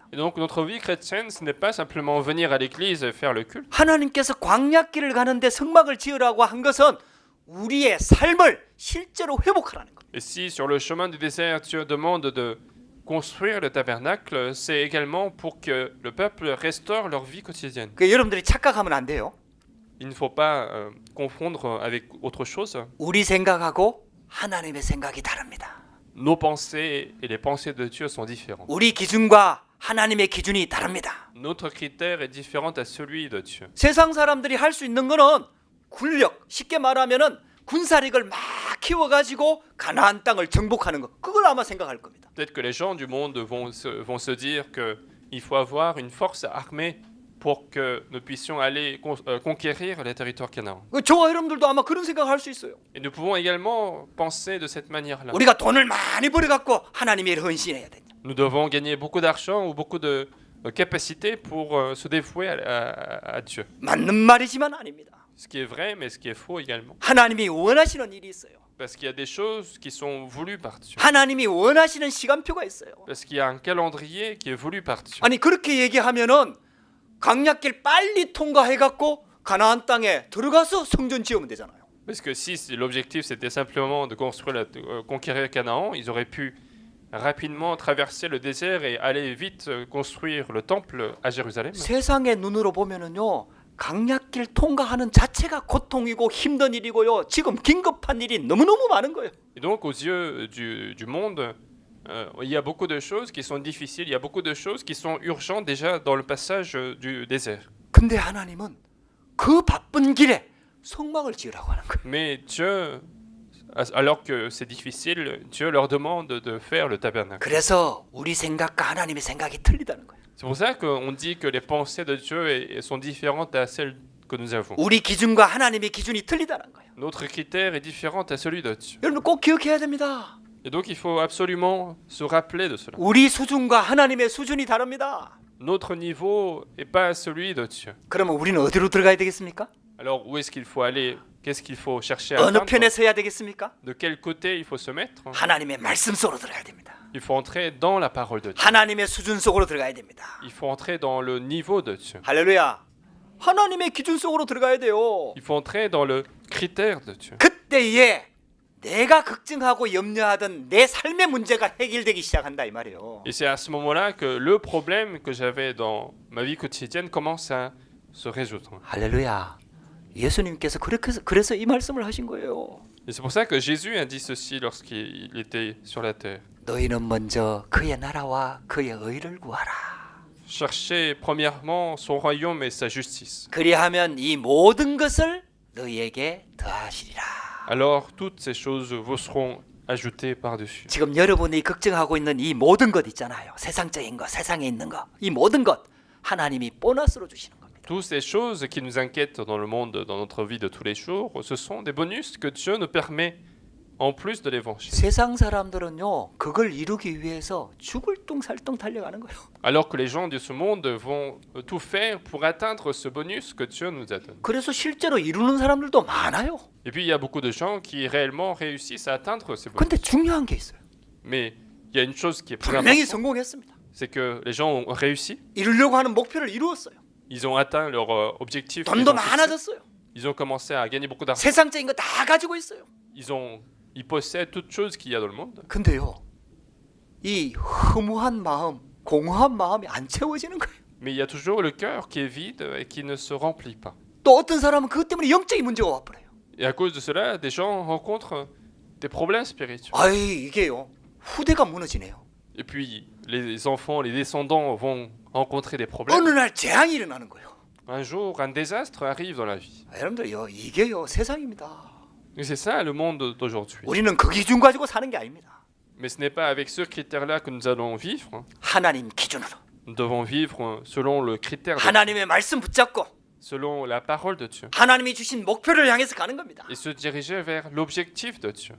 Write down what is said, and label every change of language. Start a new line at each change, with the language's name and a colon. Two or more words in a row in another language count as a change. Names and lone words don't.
French: Et donc notre vie chrétienne, ce n'est pas simplement venir à l'église et faire le culte.
Korean: 하나님께서 광야길을 가는데 성막을 지으라고 한 것은 우리의 삶을 실제로 회복하라는 겁니다.
French: Et si sur le chemin du désert, Dieu demande de construire le tabernacle, c'est également pour que le peuple restaure leur vie quotidienne.
Korean: 그 여러분들이 착각하면 안 돼요.
French: Il ne faut pas confondre avec autre chose.
Korean: 우리 생각하고 하나님의 생각이 다릅니다.
French: Nos pensées et les pensées de Dieu sont différentes.
Korean: 우리 기준과 하나님의 기준이 다릅니다.
French: Notre critère est différent à celui de Dieu.
Korean: 세상 사람들이 할 수 있는 거는 군력, 쉽게 말하면은 군사력을 막 키워가지고 가나안 땅을 정복하는 거, 그걸 아마 생각할 겁니다.
French: Peut-être que les gens du monde vont se dire qu'il faut avoir une force armée pour que nous puissions aller conquérir les territoires canaan.
Korean: 저와 여러분들도 아마 그런 생각을 할 수 있어요.
French: Et nous pouvons également penser de cette manière-là.
Korean: 우리가 돈을 많이 벌어갖고 하나님의 일을 헌신해야 된다.
French: Nous devons gagner beaucoup d'argent ou beaucoup de capacités pour se dévouer à Dieu.
Korean: 맞는 말이지만 아닙니다.
French: Ce qui est vrai, mais ce qui est faux également.
Korean: 하나님이 원하시는 일이 있어요.
French: Parce qu'il y a des choses qui sont voulues par Dieu.
Korean: 하나님이 원하시는 시간표가 있어요.
French: Parce qu'il y a un calendrier qui est voulu par Dieu.
Korean: 아니 그렇게 얘기하면은 강약길 빨리 통과해갖고 가나안 땅에 들어가서 성전 지으면 되잖아요.
French: Parce que si l'objectif c'était simplement de construire conquérir Canaan, ils auraient pu rapidement traverser le désert et aller vite construire le temple à Jérusalem.
Korean: 세상의 눈으로 보면은요, 강약길 통과하는 자체가 고통이고 힘든 일이고요. 지금 긴급한 일이 너무너무 많은 거예요.
French: Et donc aux yeux du monde, il y a beaucoup de choses qui sont difficiles, il y a beaucoup de choses qui sont urgentes déjà dans le passage du désert.
Korean: 근데 하나님은 그 바쁜 길에 성막을 지으라고 하는 거예요.
French: Mais Dieu, alors que c'est difficile, Dieu leur demande de faire le tabernacle.
Korean: 그래서 우리 생각과 하나님의 생각이 틀리다는 거예요.
French: C'est pour ça qu'on dit que les pensées de Dieu sont différentes à celles que nous avons.
Korean: 우리 기준과 하나님의 기준이 틀리다는 거예요.
French: Notre critère est différent à celui de Dieu.
Korean: 여러분 꼭 기억해야 됩니다.
French: Et donc il faut absolument se rappeler de cela.
Korean: 우리 수준과 하나님의 수준이 다릅니다.
French: Notre niveau n'est pas celui de Dieu.
Korean: 그러면 우리는 어디로 들어가야 되겠습니까?
French: Alors où est-ce qu'il faut aller? Qu'est-ce qu'il faut chercher à
Korean: 어느
French: atteindre?
Korean: 편에 서야 되겠습니까?
French: De quel côté il faut se mettre?
Korean: 하나님의 말씀 속으로 들어가야 됩니다.
French: Il faut entrer dans la parole de Dieu.
Korean: 하나님의 수준 속으로 들어가야 됩니다.
French: Il faut entrer dans le niveau de Dieu.
Korean: 할렐루야. 하나님의 기준 속으로 들어가야 돼요.
French: Il faut entrer dans le critère de Dieu.
Korean: 그때에 내가 걱정하고 염려하던 내 삶의 문제가 해결되기 시작한다 이 말이에요.
French: Et c'est à ce moment-là que le problème que j'avais dans ma vie quotidienne commence à se résoudre.
Korean: 할렐루야. 예수님께서 그래서 이 말씀을 하신 거예요.
French: Et c'est pour ça que Jésus a dit ceci lorsqu'il était sur la terre.
Korean: 너희는 먼저 그의 나라와 그의 의를 구하라.
French: Cherchez premièrement son royaume et sa justice.
Korean: 그리하면 이 모든 것을 너희에게 더하시리라.
French: Alors toutes ces choses vous seront ajoutées par-dessus.
Korean: 지금 여러분이 걱정하고 있는 이 모든 것 있잖아요. 세상적인 것, 세상에 있는 것. 이 모든 것 하나님이 보너스로 주시는 겁니다.
French: Toutes ces choses qui nous inquiètent dans le monde, dans notre vie de tous les jours, ce sont des bonus que Dieu nous permet en plus de l'évangile.
Korean: 세상 사람들은요, 그걸 이루기 위해서 죽을 뚱살뚱 달려가는 거예요.
French: Alors que les gens de ce monde vont tout faire pour atteindre ce bonus que Dieu nous a donné.
Korean: 그래서 실제로 이루는 사람들도 많아요.
French: Et puis il y a beaucoup de gens qui réellement réussissent à atteindre ces bonus.
Korean: 근데 중요한 게 있어요.
French: Mais il y a une chose qui est plus
Korean: 분명히
French: importante,
Korean: 성공했습니다.
French: c'est que les gens ont réussi,
Korean: 이루려고 하는 목표를 이루었어요.
French: ils ont atteint leur objectif,
Korean: 돈도 많아졌어요.
French: ils ont commencé à gagner beaucoup d'argent,
Korean: 세상적인 거 다 가지고 있어요.
French: ils il possède toute chose qu'il y a dans le monde.
Korean: 근데요, 이 허무한 마음, 공허한 마음이 안 채워지는 거예요.
French: Mais il y a toujours le cœur qui est vide et qui ne se remplit pas.
Korean: 또 어떤 사람은 그것 때문에 영적인 문제가 와버려요.
French: Et à cause de cela, des gens rencontrent des problèmes spirituels.
Korean: 아이, 이게요, 후대가 무너지네요.
French: Et puis, les enfants, les descendants vont rencontrer des
Korean: 어느
French: problèmes.
Korean: 날 재앙이 일어나는 거예요.
French: Un jour, un désastre arrive dans la vie.
Korean: 여러분들요, 이게요, 세상입니다.
French: Et c'est ça le monde d'aujourd'hui.
Korean: 우리는 그 기준 가지고 사는 게 아닙니다.
French: Mais ce n'est pas avec ce critère-là que nous allons vivre.
Korean: 하나님 기준으로,
French: Nous devons vivre selon le critère de
Korean: 하나님의 말씀 붙잡고
French: selon la parole de Dieu.
Korean: 하나님이 주신 목표를 향해서 가는 겁니다.
French: Et se diriger vers l'objectif de Dieu,